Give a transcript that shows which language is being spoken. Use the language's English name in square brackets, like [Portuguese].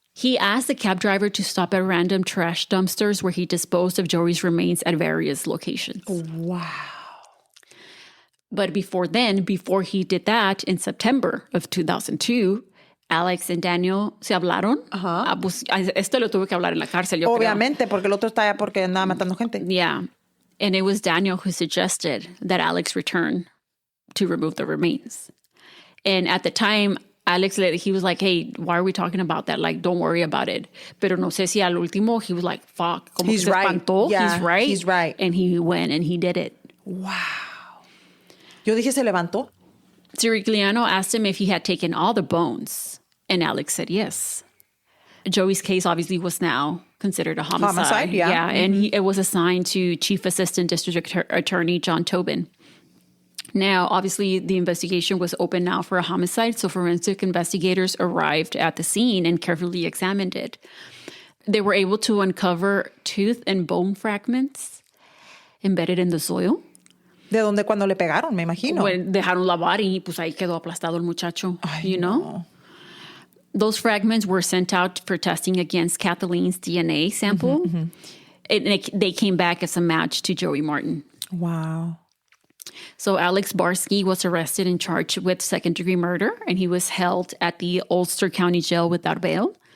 [English] He asked the cab driver to stop at random trash dumpsters where he disposed of Joey's remains at various locations. Wow. But before he did that, in September of 2002, Alex and Daniel [Spanish] se hablaron. Esto lo tuve que hablar en la cárcel, yo Obviamente, porque el otro está allá porque andaba matando gente. [English] Yeah. And it was Daniel who suggested that Alex return to remove the remains. And at the time, Alex, he was like, hey, why are we talking about that? Don't worry about it. [Spanish] Pero no sé si al último, [English] he was like, fuck. [Spanish] Como [English] he's right. [Spanish] Espantó. [English] Yeah, He's right. And he went and he did it. [Spanish] Wow. Yo dije, se levantó. [English] Sirigliano asked him if he had taken all the bones. And Alex said yes. Joey's case obviously was now considered a homicide. Yeah. And it was assigned to Chief Assistant District Attorney John Tobin. Now, obviously, the investigation was open now for a homicide, so forensic investigators arrived at the scene and carefully examined it. They were able to uncover tooth and bone fragments embedded in the soil. [Spanish] De donde cuando le pegaron, me imagino. When dejaron la body y pues ahí quedó aplastado el muchacho, No. [English] Those fragments were sent out for testing against Kathleen's DNA sample. And they came back as a match to Joey Martin. Wow. So Alex Barsky was arrested and charged with second-degree murder, and he was held at the Ulster County Jail without bail.